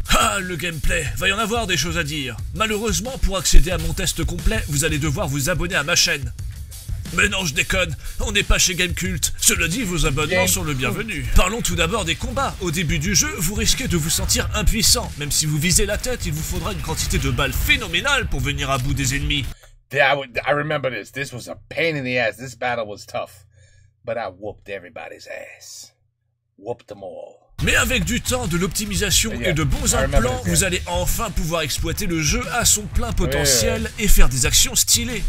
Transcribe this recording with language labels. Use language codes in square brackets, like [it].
[fr] Ah, le gameplay, va y en avoir des choses à dire. Malheureusement, pour accéder à mon test complet, vous allez devoir vous abonner à ma chaîne. Mais non, je déconne, on n'est pas chez Gamecult. Cela dit, vos abonnements sont le bienvenu. Parlons tout d'abord des combats. Au début du jeu, vous risquez de vous sentir impuissant. Même si vous visez la tête, il vous faudra une quantité de balles phénoménale pour venir à bout des ennemis. [en] I remember this. This was a pain in the ass. This battle was tough. But I whooped everybody's ass. Whooped them all. [fr] Mais avec du temps, de l'optimisation et de bons implants, vous allez enfin pouvoir exploiter le jeu à son plein potentiel et faire des actions stylées.